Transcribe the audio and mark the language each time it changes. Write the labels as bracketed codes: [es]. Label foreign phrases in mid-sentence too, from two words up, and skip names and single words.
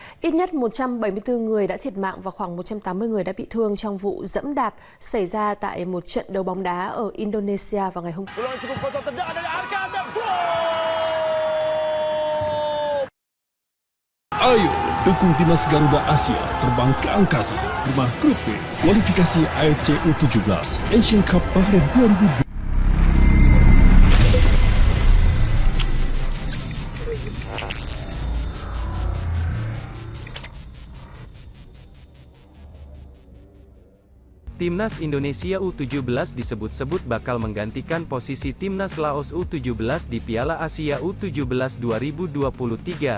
[vi] Ít nhất 174 người đã thiệt mạng và khoảng 180 người đã bị thương trong vụ dẫm đạp xảy ra tại một trận đấu bóng đá ở Indonesia vào ngày hôm qua. [id] Ayo dukung Timnas Garuda Asia terbang ke angkasa. Rumah Grup B, kualifikasi AFC U17 Asian Cup Bahrain 2020. Timnas Indonesia U17 disebut-sebut bakal menggantikan posisi Timnas Laos U17 di Piala Asia U17 2023.